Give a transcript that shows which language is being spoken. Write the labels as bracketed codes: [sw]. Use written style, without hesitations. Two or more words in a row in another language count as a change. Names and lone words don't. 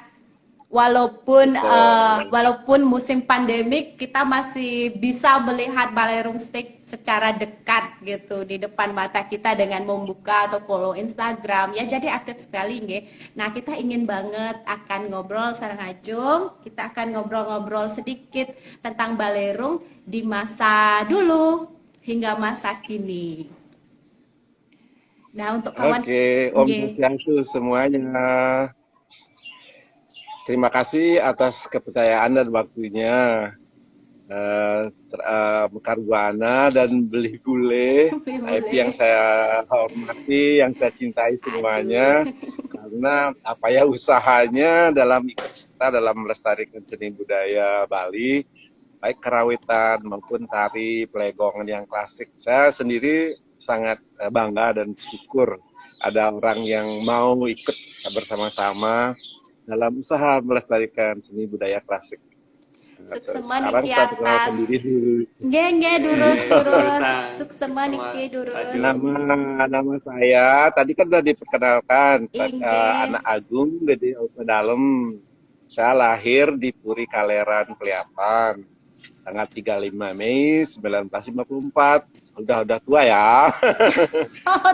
[id] Walaupun walaupun musim pandemik kita masih bisa melihat Balerung State secara dekat gitu di depan mata kita dengan membuka atau follow Instagram ya, jadi aktif sekali nggih. Nah, kita ingin banget akan ngobrol sareng Ajung, kita akan ngobrol-ngobrol sedikit tentang Balerung di masa dulu hingga masa kini. Nah, untuk kawan Oke, [ban] Om nggih. [id] Swastiastu semuanya. Terima kasih atas kepercayaan dan waktunya. Karbuana dan beli bule, IP yang saya hormati, yang saya cintai semuanya, karena usahanya dalam ikut serta dalam melestarikan seni budaya Bali, baik kerawitan maupun tari pelegongan yang klasik. Saya sendiri sangat bangga dan syukur ada orang yang mau ikut bersama-sama dalam usaha melestarikan seni budaya klasik. [ban] Suksema [id] Sekarang niki saya perkenalkan atas. diri dulu. [ban] Nggih durus. Suksema. Suksema niki durus. [id] Nama saya tadi kan sudah diperkenalkan, [ban] Inggih. [id] anak Agung Gede Dalem. Saya lahir di Puri Kaleran Kelihatan tanggal 35 Mei 1954. Udah tua ya. Oh,